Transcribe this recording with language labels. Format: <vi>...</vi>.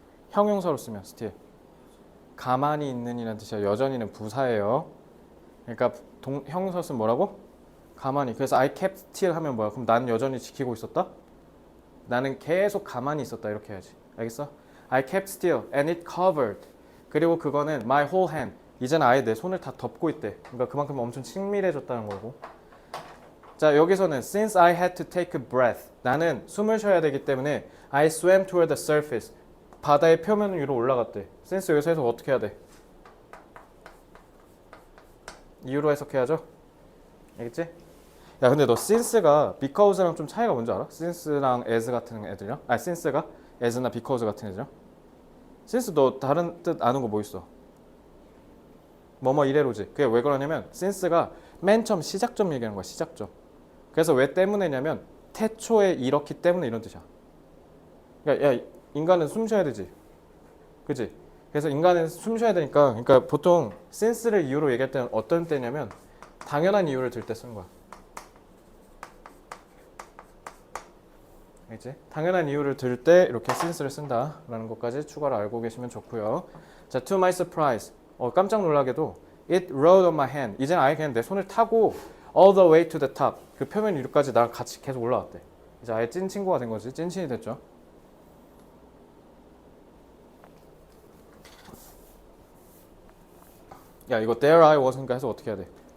<ko>형용사로 쓰면 still. 가만히 있는 이라는 뜻이야. 여전히는 부사예요. 그러니까 형용사 쓰면 뭐라고? 가만히. 그래서</ko> <en>I kept still</en> <ko>하면 뭐야? 그럼 나는 여전히 지키고 있었다? 나는 계속 가만히 있었다. 이렇게 해야지. 알겠어?</ko> <en>I kept still and it covered.</en> <ko>그리고 그거는</ko> <en>my whole hand.</en> <ko>이제는 아예 내 손을 다 덮고 있대. 그러니까 그만큼 엄청 친밀해졌다는 거고.</ko> <en>자, 여기서는 since I had to take a breath.</en> <ko>나는 숨을 쉬어야 되기 때문에</ko> <en>I swam toward the surface.</en> <ko>바다의 표면 위로 올라갔대. since 여기서 해석 어떻게 해야 돼? 이유로 해석해야죠. 알겠지? 야, 근데 너 since가 because랑 좀 차이가 뭔지 알아? since랑 as 같은 애들이랑? 아니, since가 as나 because 같은 애들이랑? since 너 다른 뜻 아는 거 뭐 있어? 뭐뭐 이래로지. 그게 왜 그러냐면 since가 맨 처음 시작점 얘기하는 거야. 시작점. 그래서 왜 때문에냐면 태초에 이렇기 때문에 이런 뜻이야. 그러니까 야, 인간은 숨 쉬어야 되지. 그지? 그래서 인간은 숨 쉬어야 되니까 그러니까 보통 since를 이유로 얘기할 때는 어떤 때냐면 당연한 이유를 들 때 쓰는 거야. 알겠지? 당연한 이유를 들 때 이렇게 since를 쓴다라는 것까지 추가로 알고 계시면 좋고요.</ko> <en>자, to my surprise.</en> <ko>깜짝 놀라게도</ko> <en>it rode on my hand.</en> <ko>이제는 아예 그냥 내 손을 타고</ko> <en>all the way to the top.</en> <ko>그 표면 위로까지 나랑 같이 계속 올라왔대. 이제 아예 찐 친구가 된 거지. 찐친이 됐죠. 야, 이거</ko> <en>there I was</en> <ko>니까 해서 어떻게 해야 돼?</ko>